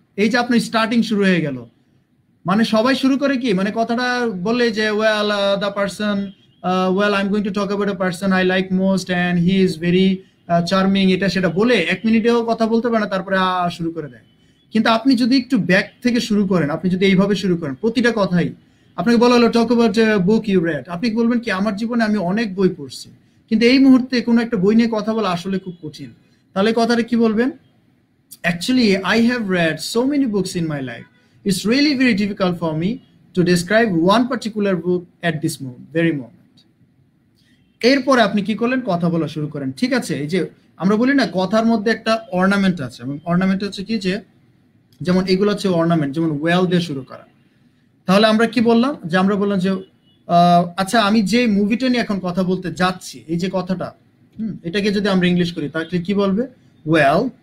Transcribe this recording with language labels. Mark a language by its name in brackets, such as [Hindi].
[Bangla] এই যে আপনার স্টার্টিং শুরু হয়ে গেল, মানে সবাই শুরু করে কি, মানে কথাটা বললে যে [English] well the person, well I am going to talk about a person I like most and he is very charming, [Bangla] এটা সেটা বলে 1 মিনিটেও কথা বলতে পারে না, তারপরে শুরু করে দেয়। কিন্তু আপনি যদি একটু ব্যাক থেকে শুরু করেন, আপনি যদি এইভাবে শুরু করেন, প্রতিটা কথাই আপনাকে বলা হলো [English] talk about book you read, [Bangla] আপনি বলবেন কি আমার জীবনে আমি অনেক বই পড়ছি, কিন্তু এই মুহূর্তে কোনো একটা বই নিয়ে কথা বলা আসলে খুব কঠিন। তাহলে কথাটা কি বলবেন? [English] Actually, I have read so many books in my life. It's really very difficult for me to describe one particular book at this very moment. [Bangla] এরপরে আপনি কি করলেন? কথা বলা শুরু করেন। ঠিক আছে, এই যে আমরা বলি না কথার মধ্যে একটা অর্নামেন্ট আছে, এবং অর্নামেন্ট হচ্ছে কি, যে যেমন এগুলো হচ্ছে অর্নামেন্ট, যেমন ওয়েল দিয়ে শুরু করা। তাহলে আমরা কি বললাম? যে আমরা বললাম যে আচ্ছা আমি যে মুভিটা নিয়ে এখন কথা বলতে যাচ্ছি, এই যে কথাটা, এটাকে যদি আমরা ইংলিশ করি তাহলে কি বলবে? ওয়েল।